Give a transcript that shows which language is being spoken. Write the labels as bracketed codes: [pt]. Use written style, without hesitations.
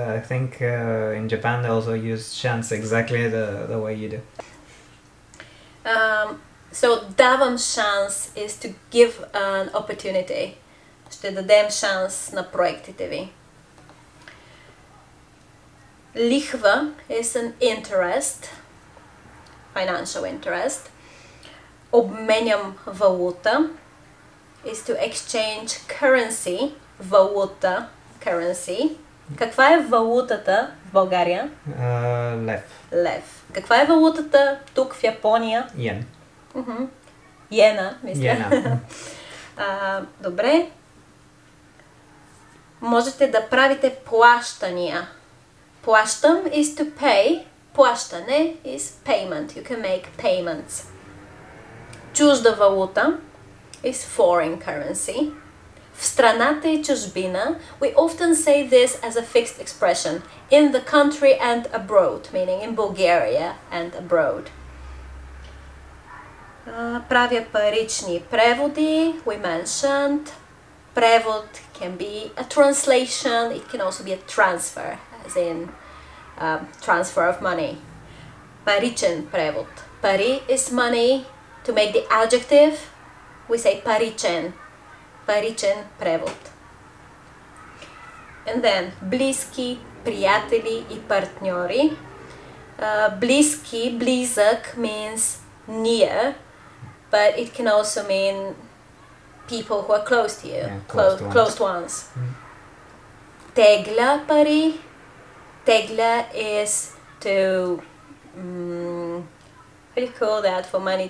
[en] I think in Japan they also use chance exactly the way you do. So [bg] давам шанс [en] is to give an opportunity. [bg] Ще дадем шанс на проектите ви. [en] Лихва is an interest, financial interest. [bg] Обменям валута [en] is to exchange currency, валута, currency. [bg] Каква е валутата в България? Лев. Лев. Каква е валутата тук в Япония? Йен. Йена, мисля. Йена. Добре. Можете да правите плащания. [en] Плащам is to pay. Плащане is payment. You can make payments. [bg] Чужда валута [en] is foreign currency. [bg] В страната и чужбина, [en] we often say this as a fixed expression. In the country and abroad, meaning in Bulgaria and abroad. [bg] Правя парични преводи, [en] we mentioned. Превод can be a translation, it can also be a transfer, as in transfer of money. [bg] Паричен превод. [en] Пари is money. To make the adjective, we say паричен. [bg] Паричен превод. [en] And then [bg] близки, приятели и партньори. [en] Близки, близък means near, but it can also mean people who are close to you, close ones. [bg] Тегля пари. [en] Тегля is to what do you call that for money?